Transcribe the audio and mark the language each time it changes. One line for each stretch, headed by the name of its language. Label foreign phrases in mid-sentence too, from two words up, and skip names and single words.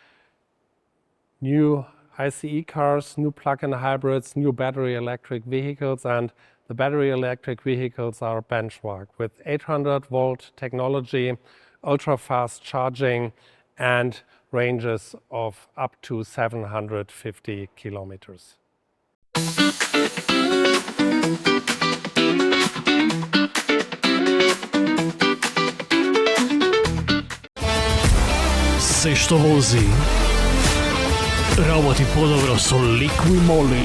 English: New ICE cars, new plug-in hybrids, new battery electric vehicles, and the battery electric vehicles are benchmarked with 800-volt technology, ultra-fast charging, and ranges of up to 750 kilometers.
Macedonian: Се што вози работи подобро со Liqui Moly.